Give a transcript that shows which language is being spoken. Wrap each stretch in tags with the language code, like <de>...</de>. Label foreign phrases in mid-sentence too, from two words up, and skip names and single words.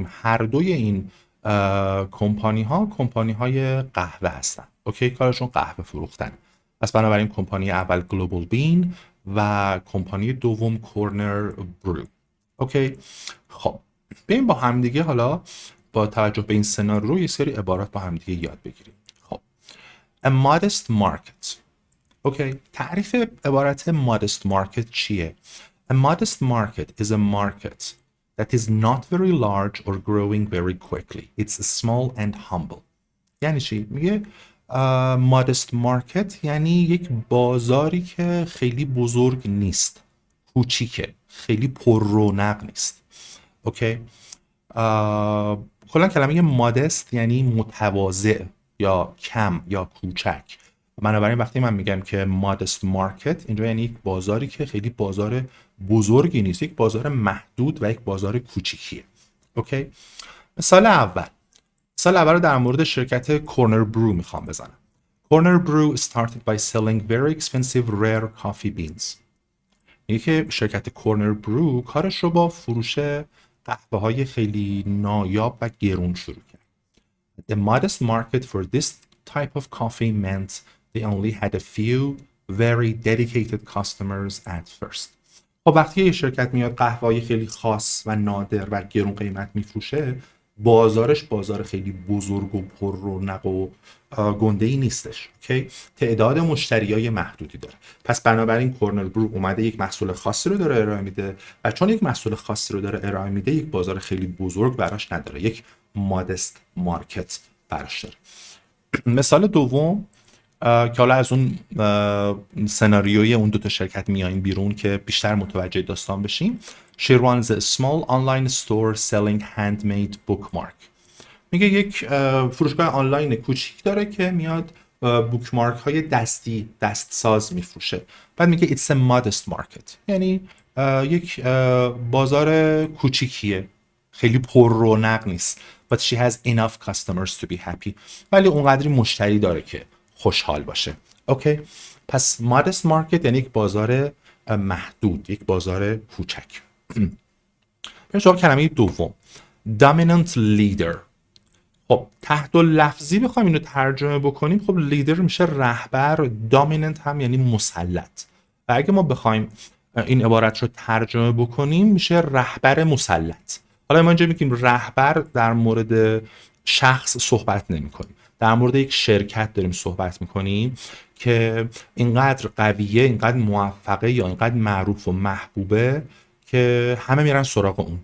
<fa>هر دوی این کمپانی های قهوه هستن، اوکی، کارشون قهوه فروختن. پس بنابراین کمپانی اول گلوبال بین و کمپانی دوم کورنر برو، اوکی. خب بریم با همدیگه حالا با توجه به این سناریو یه سری عبارات با همدیگه یاد بگیریم.</fa> <en>خب a modest market،</en> <fa>اوکی، تعریف عبارت</fa> <en>modest market</en> <fa>چیه؟</fa> <en>A modest market is a market that is not very large or growing very quickly. It's small and humble.</en> <fa>یعنی چی؟ میگه</fa> <en>modest market</en> <fa>یعنی یک بازاری که خیلی بزرگ نیست، کوچیکه، خیلی پر رونق نیست. اوکی. کلا کلمه مادست یعنی متواضع یا کم یا کوچک. بنابراین وقتی من میگم که</fa> <en>modest market,</en> <fa>اینجا یعنی یک بازاری که خیلی بازار بزرگی نیست، یک بازار محدود و یک بازار کوچیکیه. اوکی. مثال اول رو در مورد شرکت کورنر برو میخوام بزنم.</fa> <en>Corner Brew started by selling very expensive rare coffee beans.</en> <fa>میگه که شرکت کورنر برو کارش رو با فروش قهوه های خیلی نایاب و گرون شروع کرد.</fa> <en>The modest market for this type of coffee meant they only had a few very dedicated customers at first.</en> <fa>خب وقتی یه شرکت میاد قهوه‌های خیلی خاص و نادر و گرون قیمت میفروشه، بازارش بازار خیلی بزرگ و پر رونق و گنده‌ای نیستش. اوکی، تعداد مشتریای محدودی داره. پس بنابراین کورنر برو اومده یک محصول خاصی رو داره ارائه میده و چون یک محصول خاصی رو داره ارائه میده، یک بازار خیلی بزرگ براش نداره، یک</fa> <en>modest market</en> <fa>براش داره. مثال دوم که حالا از اون سناریوی اون 2 تا شرکت میایم بیرون که بیشتر متوجه داستان بشیم،</fa> <en>She runs a small online store selling handmade bookmark.</en> <fa>میگه یک فروشگاه آنلاین کوچیک داره که میاد بوکمارک های دست ساز میفروشه. بعد میگه</fa> <en>it's a modest market،</en> <fa>یعنی یک بازار کوچیکیه، خیلی پر رونق نیست.</fa> <en>but she has enough customers to be happy،</en> <fa>ولی اونقدری مشتری داره که خوشحال باشه. اوکی، پس</fa> <en>modest market</en> <fa>یعنی یک بازار محدود، یک بازار کوچک. بریم سراغ کلمه دوم،</fa> <en>dominant leader.</en> <fa>خب تحت لفظی بخوایم اینو ترجمه بکنیم، خب لیدر میشه رهبر، دامیننت هم یعنی مسلط. و اگه ما بخوایم این عبارت رو ترجمه بکنیم میشه رهبر مسلط. حالا ما اینجا میگیم رهبر، در مورد شخص صحبت نمی کنیم، در مورد یک شرکت داریم صحبت میکنیم که اینقدر قویه، اینقدر موفقه یا اینقدر معروف و محبوبه که همه میرن سراغ اون.</fa>